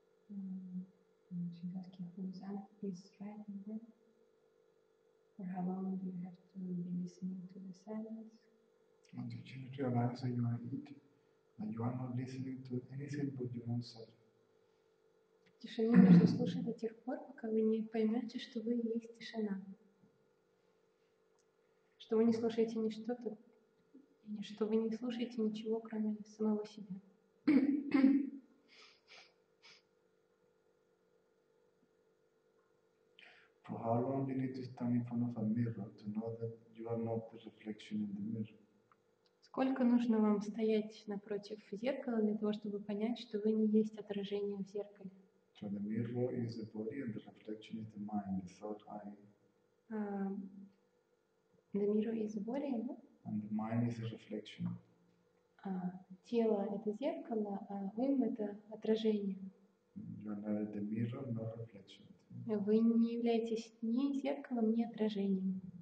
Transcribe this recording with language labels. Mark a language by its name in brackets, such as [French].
[English] And she's asking who is writing there. For how long do you have to be listening to the silence? Until you realize that you are it, that you are not listening to anything but your own self. [Russian] Тишину нужно слушать до тех пор, пока вы не поймете, что вы и есть тишина. Что вы не слушаете ни что-то, что вы не слушаете ничего, кроме самого себя. [English] For how long you need to stand in front of a mirror to know that you are not the reflection in the mirror? [Russian] Сколько нужно вам стоять напротив зеркала для того, чтобы понять, что вы не есть отражение в зеркале? [English] So the mirror is the body and the reflection is the mind, the thought eye. The mirror is the body, да? And the mind is a reflection. [Russian] Тело — это зеркало, а ум — это отражение. [English] You are neither the mirror nor reflection. [Russian] Вы не являетесь ни зеркалом, ни отражением.